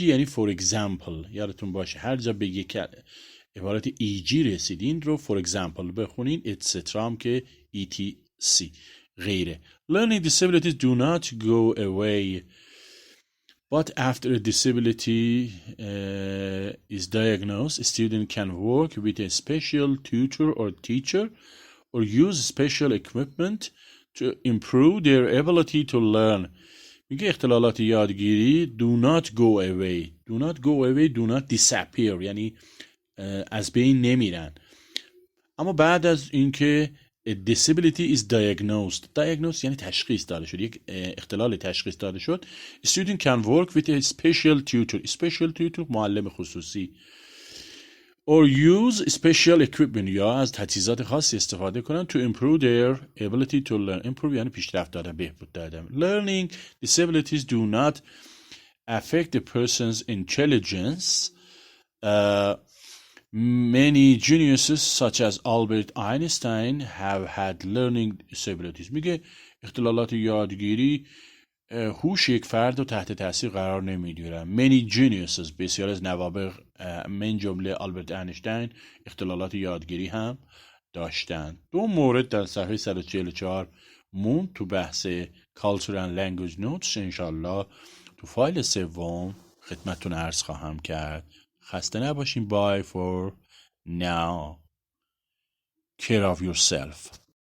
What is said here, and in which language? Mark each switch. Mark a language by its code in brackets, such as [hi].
[fa] یعنی for example، یادتون باشه هر جا به یک عبارت e.g. رسیدین رو for example بخونین، etc هم که etc غیره. [en] Learning disabilities do not go away, but after a disability is diagnosed, a student can work with a special tutor or teacher or use special equipment to improve their ability to learn. [fa] میگه اختلالات یادگیری [en] do not go away, do not disappear، [fa] یعنی از بین نمیرن، اما بعد از اینکه [en] a disability is diagnosed [fa] یعنی تشخیص داده شد، یک اختلال تشخیص داده شد، [en] student can work with a special tutor [fa] معلم خصوصی، [en] or use special equipment [fa] یا از تجهیزات خاصی استفاده کنن [en] to improve their ability to learn. [fa] improve یعنی پیشرفت دادن، بهبود دادن. [en] Learning disabilities do not affect a person's intelligence. Many geniuses such as Albert Einstein have had learning disabilities. [fa] میگه اختلالات یادگیری هوش یک فرد رو تحت تاثیر قرار نمیدونن. Many geniuses، بسیار از نوابغ من جمله آلبرت اینشتین اختلالات یادگیری هم داشتن. دو مورد در صفحه 144 مون تو بحث Cultural Language Notes، انشالله تو فایل سوم خدمتتون عرض خواهم کرد. خسته نباشین. [en] Bye for now. Care of yourself.